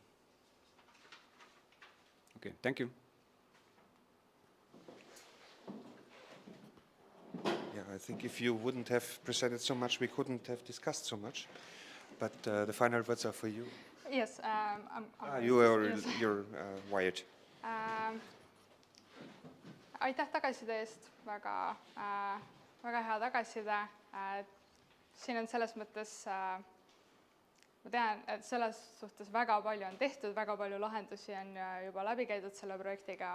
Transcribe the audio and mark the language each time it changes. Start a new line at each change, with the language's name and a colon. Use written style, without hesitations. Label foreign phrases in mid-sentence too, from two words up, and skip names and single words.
English: Okay, thank you. Yeah, I think if you wouldn't have presented so much, we couldn't have discussed so much. But the final words are for you. Yes, you're wired.
Estonian: Aitäh tagasiside eest, väga hea tagasiside. Siin on selles mõttes, ma tean, et selles suhtes väga palju on tehtud, väga palju lahendusi on juba läbi käidud selle projektiga.